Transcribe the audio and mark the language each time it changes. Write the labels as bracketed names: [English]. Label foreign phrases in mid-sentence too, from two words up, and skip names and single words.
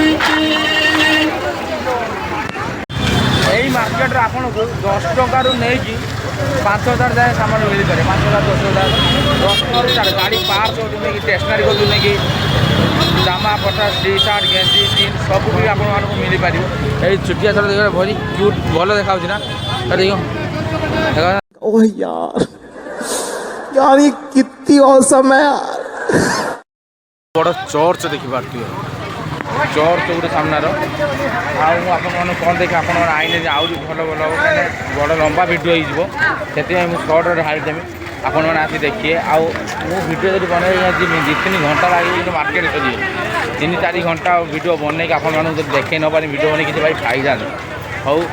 [Odia] ଏଇ ମାର୍କେଟରେ ଆପଣଙ୍କୁ 10 ଟଙ୍କାରୁ ନେଇକି 5,000 ଯାଏଁ ସାମାନ ମିଳିପାରେ। 5,000 10,000 10 ଟଙ୍କାରୁ ଷ୍ଟାର୍ଟ। ଗାଡ଼ି ପାର୍ଟ ନେଇକି ଷ୍ଟେସନାରୀ କରୁ ନେଇକି ଜାମା ପଟା ଟି ସାର୍ଟ ଗେଞ୍ଜି ଜିନ୍ସ ସବୁ ବି ଆପଣମାନଙ୍କୁ ମିଳିପାରିବ। ଏଇ ଛୁଟିଆ ଥର ଦେଖିବା ଭରି କ୍ୟୁଟ୍ ଭଲ ଦେଖାଯାଉଛି ନା ଦେଖିବ। [Hindi] ओह यार यार ये कितनी औसम है यार। [Odia] ବଡ଼ ଚର୍ଚ୍ଚ ଦେଖିପାରୁଥିବେ, ଚର୍ଚ୍ଚ ଗୋଟେ ସାମ୍ନାର। ଆଉ ମୁଁ ଆପଣମାନଙ୍କୁ କ'ଣ ଦେଖି ଆପଣଙ୍କର ଆଇଲେ ଯେ ଆହୁରି ଭଲ ଭଲ ହେବ, କାହିଁକିନା ବଡ଼ ଲମ୍ବା ଭିଡ଼ିଓ ହେଇଯିବ, ସେଥିପାଇଁ ମୁଁ ସର୍ଟରେ ହାରିଦେବି। ଆପଣମାନେ ଆସି ଦେଖିବେ। ଆଉ ମୁଁ ଭିଡ଼ିଓ ଯଦି ବନେଇବି 2-3 ଘଣ୍ଟା ଲାଗିବ, କିନ୍ତୁ ମାର୍କେଟ ସରିବ 3-4 ଘଣ୍ଟା ଭିଡ଼ିଓ ବନେଇକି ଆପଣମାନଙ୍କୁ ଯଦି ଦେଖେଇ ନ ପାରି ଭିଡ଼ିଓ ବନେଇ କିଛି ଭାଇ ଫାଇଦା ନାହିଁ।